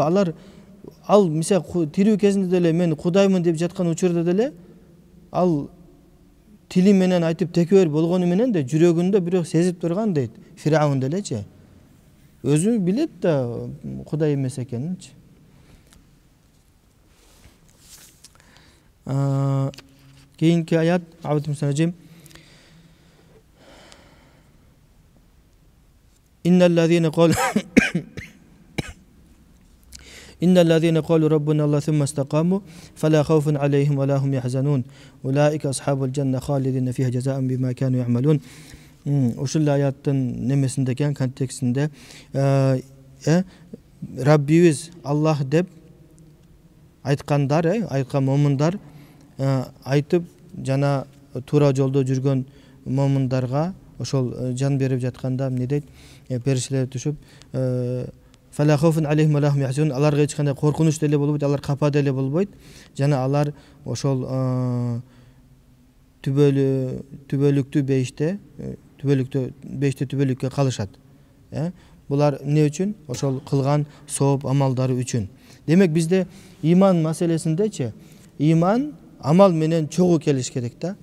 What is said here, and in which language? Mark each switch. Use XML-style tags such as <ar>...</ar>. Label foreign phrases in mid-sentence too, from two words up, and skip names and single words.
<ky>Алар ал мисалы тирүү кезинде деле мен кудаймын деп жаткан учурда деле ал тили менен айтып текебер болгону менен де жүрөгүндө бирок сезип турган дейт. Фир'аун делечи. Өзү билет да кудай эмес экенинчи. Кийинки аят</ky> <ar>А'удhu إن الذين قالوا ربنا الله ثم استقاموا فلا خوف عليهم ولا هم يحزنون أولئك أصحاب الجنة خالدين فيها جزاء بما كانوا يعملون.</ar> <ky>Ушул аяттын немесинде экен, контекстинде Раббибиз Аллах деп айткандар, айткан момундар айтып жана туура жолдо жүргөн момундарга ошол жан берип жатканда эмне дейт? Периштелер түшүп</ky> <ar>فلا خوف عليهم ولا هم يحزنون.</ar> <ky>Аларга эч кандай коркунуч деле болбойт, алар капа деле болбойт. Жана алар ошол түбөлүктүү бейиште түбөлүккө калышат. Булар эмне үчүн? Ошол кылган сооп амалдары үчүн. Демек бизде иман маселесиндечи, иман амал менен чогуу келиш керек да.</ky>